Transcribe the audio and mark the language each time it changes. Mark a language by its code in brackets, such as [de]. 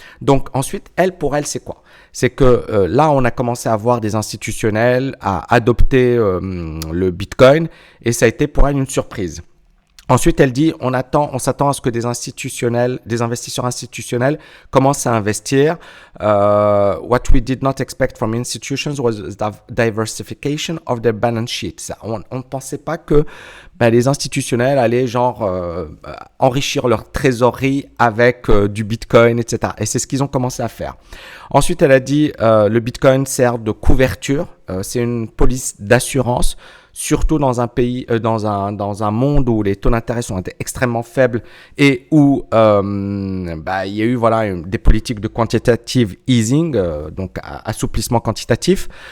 [fr] Donc ensuite, pour elle, c'est quoi? C'est que là, on a commencé à voir des institutionnels à adopter le Bitcoin et ça a été pour elle une surprise. Ensuite, elle dit, on s'attend à ce que des investisseurs institutionnels commencent à investir. [en] What we did not expect from institutions was diversification of their balance sheet. [fr] On ne pensait pas que les institutionnels allaient enrichir leur trésorerie avec du Bitcoin, etc. Et c'est ce qu'ils ont commencé à faire. Ensuite, elle a dit, le Bitcoin sert de couverture. C'est une police d'assurance. Surtout dans un pays, dans un monde où les taux d'intérêt sont extrêmement faibles et où il y a eu des politiques de quantitative easing, donc assouplissement quantitatif.